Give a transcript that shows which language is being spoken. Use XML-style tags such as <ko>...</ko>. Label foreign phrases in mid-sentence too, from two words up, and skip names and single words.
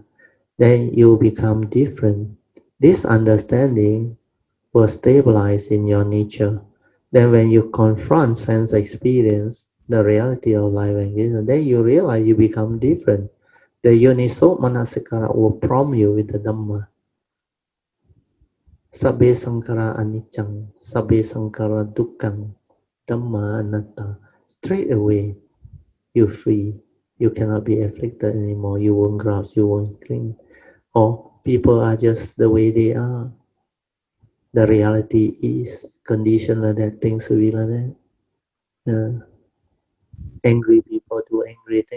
<en>Then you become different. This understanding will stabilize in your nature. Then when you confront sense experience, the reality of life and existence, then you realize you become different. The</en> <pi>Yoniso Manasikara</pi> <en>will prompt you with the Dhamma.</en> <pi>Sabbe Sankara Anicang, Sabbe Sankara Dukkang, Dhamma Anatta.</pi> <en>Straight away, you're free. You cannot be afflicted anymore. You won't grasp, you won't cling. Or people are just the way they are. The reality is conditioned like that, things will be like that. Angry people do angry things.</en>